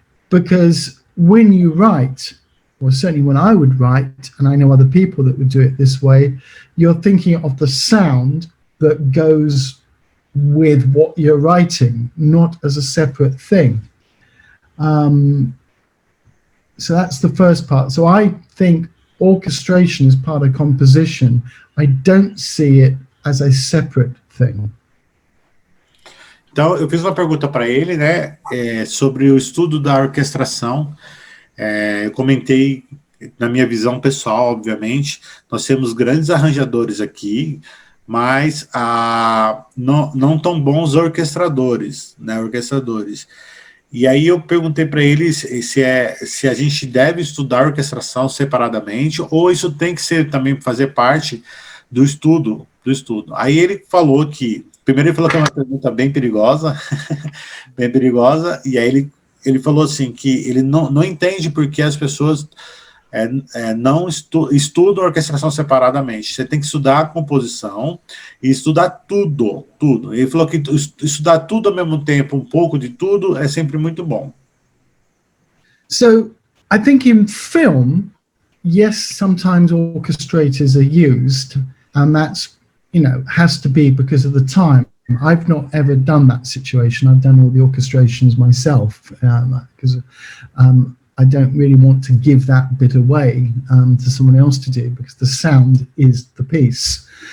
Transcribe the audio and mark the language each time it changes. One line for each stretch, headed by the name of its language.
English: Because when you write, or certainly when I would write, and I know other people that would do it this way, you're thinking of the sound that goes with what you're writing, not as a separate thing. So that's the first part. So I think orchestration is part of composition. I don't see it as a separate thing.
Portuguese: Então, eu fiz uma pergunta para ele, né, sobre o estudo da orquestração. Eu comentei, na minha visão pessoal, obviamente, nós temos grandes arranjadores aqui, mas não tão bons orquestradores, né, E aí eu perguntei para ele se a gente deve estudar orquestração separadamente, ou isso tem que ser também fazer parte do estudo. Aí ele falou que, primeiro ele falou que é uma pergunta bem perigosa, e aí ele falou assim, que ele não entende porque as pessoas não estudam orquestração separadamente. Você tem que estudar a composição e estudar tudo. Ele falou que estudar tudo ao mesmo tempo, um pouco de tudo, é sempre muito bom.
English: So, I think in film, yes, sometimes orchestrators are used, and that's, has to be because of the time. I've not ever done that situation. I've done all the orchestrations myself because I don't really want to give that bit away to someone else to do, because the sound is the piece.